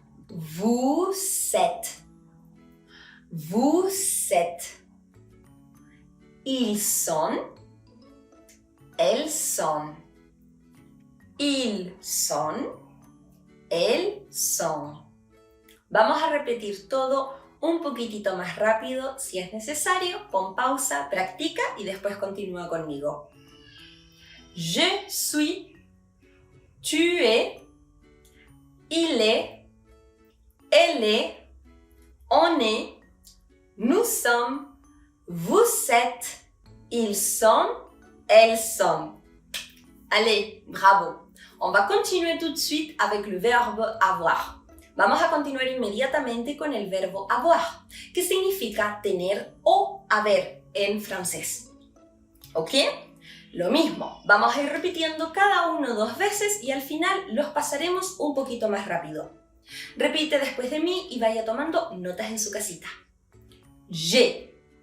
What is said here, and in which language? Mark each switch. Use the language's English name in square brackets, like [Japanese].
[French] Vous êtes. Vous êtes. Ils sont. Elles sont. Ils sont. Elles sont. [Spanish] Vamos a repetir todo un poquitito más rápido. Si es necesario, pon pausa, practica y después continúa conmigo. [French] Je suis, tu es, il est, elle est, on est, nous sommes, vous êtes, ils sont, elles sont. Allez, bravo. On va continuer tout de suite avec le verbe avoir. [Spanish] Vamos a continuar inmediatamente con el verbo avoir, que significa tener o haber en francés. ¿Ok? Lo mismo, vamos a ir repitiendo cada uno 2 veces y al final los pasaremos un poquito más rápido. Repite después de mí y vaya tomando notas en su casita. J'ai.